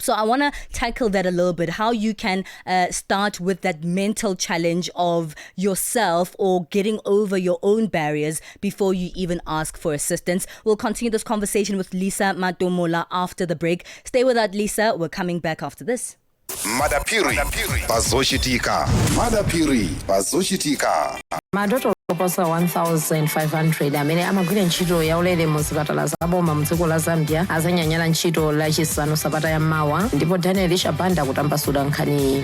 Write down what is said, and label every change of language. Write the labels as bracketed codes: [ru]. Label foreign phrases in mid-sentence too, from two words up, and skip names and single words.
[en] So I want to tackle that a little bit, how you can start with that mental challenge of yourself or getting over your own barriers before you even ask for assistance. We'll continue this conversation with Lisa Matomola after the break. Stay with us, Lisa. We're coming back after this. [ny] Madapiri pazoshitika. Madapiri pazoshitika. Madoto oposa 1,500 amene amagwira ntchito yaulere mu zipatala zaboma mdziko la Zambia azanyanyala ntchito lachisanu sabata ya mawa, ndipo Daniel Shabanda kutambasula nkhani.